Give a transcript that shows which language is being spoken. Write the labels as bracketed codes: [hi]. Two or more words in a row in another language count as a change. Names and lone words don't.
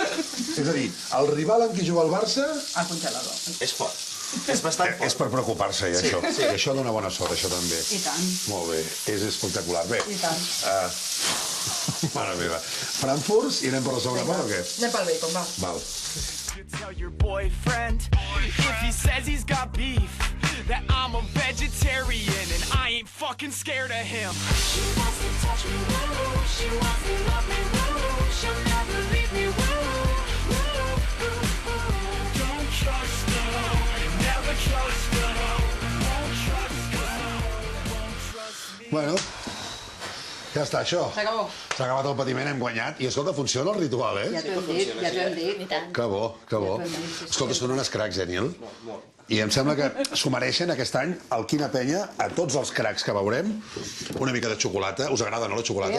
[ca] És a dir, el rival amb qui juga el Barça Al congelador. És fort. És bastant és per preocupar-se, això. I això dona bona sort, això també. I tant. Molt bé, és espectacular. Bé, I tant. mare meva. Frankfurt, i anem per la segona part o què? Anem pel bacon, va. Val. [en] You tell your boyfriend if he says he's got beef that I'm a vegetarian and I ain't fucking scared of him. She wants to touch me, woo. She wants to love me, woo. She'll never leave me, woo. Don't trust her, never trust her. Won't trust her, won't trust me. [ca] Bueno, ja està, això. S'acabó. S'ha acabat el patiment, hem guanyat. I escolta, funciona el ritual, Ja t'ho hem dit, I tant. Que bo, que bo. Escolta, són unes cracs, Nil? I em sembla que s'ho mereixen aquest any al Quina Penya, a tots els cracs que veurem, una mica de xocolata. Us agrada, no, la xocolata?